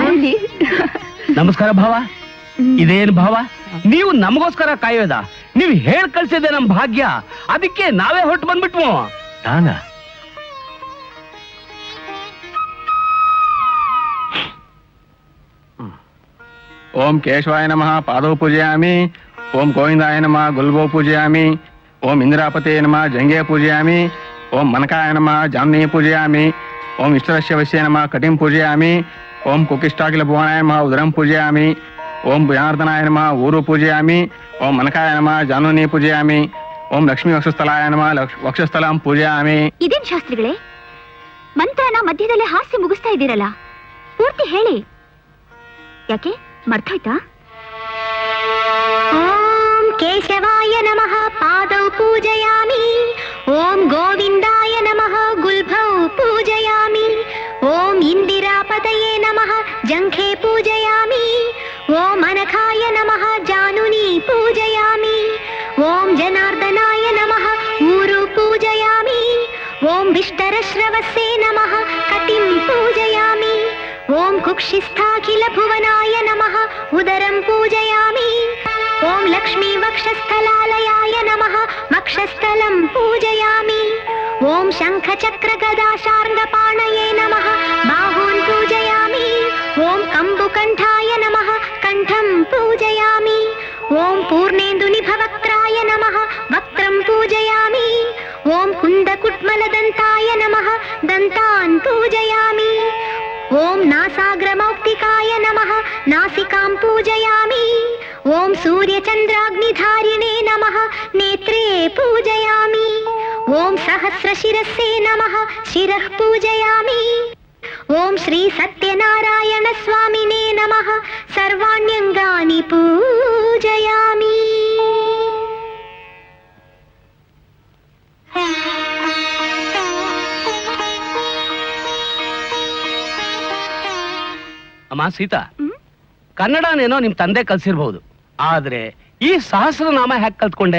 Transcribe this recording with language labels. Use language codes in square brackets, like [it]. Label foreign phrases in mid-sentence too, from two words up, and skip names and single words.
[kn] ನಮಸ್ಕಾರ ಭಾವ. ಇದೇನು ಭಾವ, ನೀವು ನಮಗೋಸ್ಕರ ಕಾಯೋದ? ನೀವು ಹೇಳ್ ಕಳ್ಸಿದೆ ನಮ್ ಭಾಗ್ಯ, ಅದಕ್ಕೆ ನಾವೇ ಹೊರಟು ಬಂದ್ಬಿಟ್ವು. ನಾನಾ? [sa] ಓಂ ಕೇಶವಾಯ ನಮಃ ಪಾದೋ ಪೂಜಯಾಮಿ. ಓಂ ಗೋವಿಂದಾಯ ನಮಃ ಗುಲ್ಬೋ ಪೂಜಯಾಮಿ. ಓಂ ಇಂದ್ರಾಪತೆ ನಮಃ ಜಂಗೆ ಪೂಜಯಾಮಿ. ಓಂ ಮನಕಾಯ ನಮಃ ಜಾಮ್ನಿ ಪೂಜಯಾಮಿ. ಓಂ ಇಷ್ಟರಸ್ಯ ವಶ್ಯ ನಮಃ ಕಟಿಂ ಪೂಜಯಾಮಿ. ಓಂ ಕುಕಿಷ್ಟಾಕಿಲ ಭುವನಾಯ ನಮಃ ಉದರಂ ಪೂಜಯಾಮಿ. ಓಂ ಜನಾರ್ದನಾಯ ನಮಃ ಊರು ಪೂಜಯಾಮಿ. ಓಂ ಮನಕಾಯ ನಮಃ ಜಾನುನಿ ಪೂಜಯಾಮಿ. ಓಂ ಲಕ್ಷ್ಮೀ ವಕ್ಷಸ್ಥಲಾಯ ನಮಃ ವಕ್ಷಸ್ಥಲಂ ಪೂಜಯಾಮಿ. [kn] ಇದೇನ್ ಶಾಸ್ತ್ರಿಗಳೇ, ಮಂತ್ರನ ಮಧ್ಯದಲ್ಲೇ ಹಾಸ್ಯ ಮುಗಿಸ್ತಾ ಇದ್ದೀರಲ್ಲ, ಪೂರ್ತಿ ಹೇಳಿ. ಯಾಕೆ ಮರ್ತೋಯ್ತಾ? [sa] ಓಂ ಕೇಶವಾಯ ನಮಃ ಪಾದೌ ಪೂಜಯಾಮಿ. ಓಂ ಗೋವಿಂದಾಯ ನಮಃ ಗುಲ್ಭೌ ಪೂಜಯಾಮಿ. ಓಂ ಇಂದಿರಾಪತಯೇ ನಮಃ ಜಂಘೆ ಪೂಜಯಾಮಿ. ಓಂ ಅನಘಾಯ ನಮಃ ಜಾನುನಿ ಪೂಜಯಾಮಿ. ಓಂ ಜನಾರ್ದನಾಯ ನಮಃ ಊರು ಪೂಜಯಾಮಿ. ಓಂ ವಿಷ್ಟರಶ್ರವಸ್ಸೇ ನಮಃ ಕಟಿಂ ಪೂಜಯಾಮಿ. ಓಂ ಕುಕ್ಷಿಸ್ಥಾಖಿಲ ಭುವನಾಯ ನಮಃ ಉದರಂ ಪೂಜಯಾಮಿ. ಓಂ ಲಕ್ಷ್ಮೀ ವಕ್ಷಸ್ಥಲಾಲಯಾಯ ನಮಃ ವಕ್ಷಸ್ಥಲಂ ಪೂಜಯಾಮಿ. ಓಂ ಶಂಖ ಚಕ್ರ ಗದಾ ಶಾರ್ಂಗಪಾಣಯೇ ನಮಃ ಬಾಹೂನ್ ಪೂಜಯಾಮಿ. ಓಂ ಕಂಬುಕಂಠಾಯ ನಮಃ ಕಂಠಂ ಪೂಜಯಾಮಿ. ಓಂ ಪೂರ್ಣೇಂದು ನಿಭವಕ್ತ್ರಾಯ ನಮಃ ವಕ್ತ್ರಂ ಪೂಜಯಾಮಿ. ಓಂ ಕುಂದಕುಟ್ಮಲದಂತಾಯ ನಮಃ ದಂತಾನ್ ಪೂಜಯಾಮಿ. ಓಂ ನಾಸಾಗ್ರಮೌಕ್ತಿಕಾಯ ನಮಃ ನಾಸಿಕಾಂ ಪೂಜಯಾಮಿ. ಓಂ ಸೂರ್ಯಚಂದ್ರಾಗ್ನಿಧಾರಿಣೇ ನಮಃ ನೇತ್ರೇ ಪೂಜಯಾಮಿ. ಓಂ ಸಹಸ್ರಶಿರಸ್ಸೇ ನಮಃ ಶಿರಃ ಪೂಜಯಾಮಿ. ಓಂ ಶ್ರೀ ಸತ್ಯನಾರಾಯಣ ಸ್ವಾಮಿನೇ ನಮಃ ಸರ್ವಾಣ್ಯಂಗಾನಿ ಪೂಜಯಾಮಿ. [kn] ಅಮ್ಮ ಸೀತಾ, ಕನ್ನಡನೇನೋ ನಿಮ್ ತಂದೆ ಕಲ್ಸಿರ್ಬಹುದು, ಆದ್ರೆ ಈ ಸಹಸ್ರನಾಮ ಹ್ಯಾಕ್ ಕಲ್ತ್ಕೊಂಡೆ?